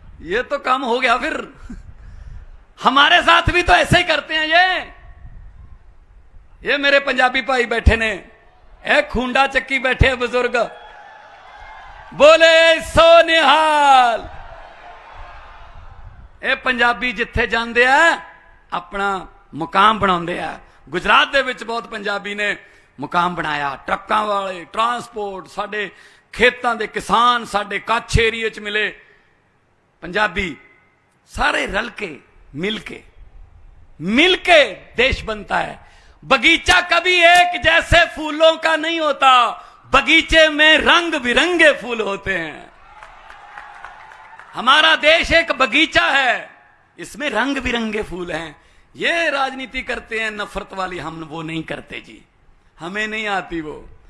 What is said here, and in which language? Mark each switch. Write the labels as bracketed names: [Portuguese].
[Hindi] ये तो काम हो गया फिर। हमारे साथ भी तो ऐसे ही करते हैं ये मेरे पंजाबी भाई बैठे ने, एक खूंडा चक्की बैठे बुजुर्ग, बोले सो निहाल। [Punjabi] ਇਹ ਪੰਜਾਬੀ ਜਿੱਥੇ ਜਾਂਦੇ ਆ ਆਪਣਾ ਮੁਕਾਮ ਬਣਾਉਂਦੇ ਆ। ਗੁਜਰਾਤ ਦੇ ਵਿੱਚ ਬਹੁਤ ਪੰਜਾਬੀ ਨੇ ਮੁਕਾਮ ਬਣਾਇਆ। ਟਰੱਕਾਂ ਵਾਲੇ, ਟਰਾਂਸਪੋਰਟ, ਸਾਡੇ ਖੇਤਾਂ ਦੇ ਕਿਸਾਨ, ਸਾਡੇ ਕੱਛ ਏਰੀਏ 'ਚ ਮਿਲੇ ਪੰਜਾਬੀ, ਸਾਰੇ [Hindi] रल के मिल के देश बनता है। बगीचा कभी एक जैसे फूलों का नहीं होता, बगीचे में रंग बिरंगे फूल होते हैं। हमारा देश एक बगीचा है, इसमें रंग बिरंगे फूल हैं। ये राजनीति करते हैं नफरत वाली, हम वो नहीं करते जी, हमें नहीं आती वो।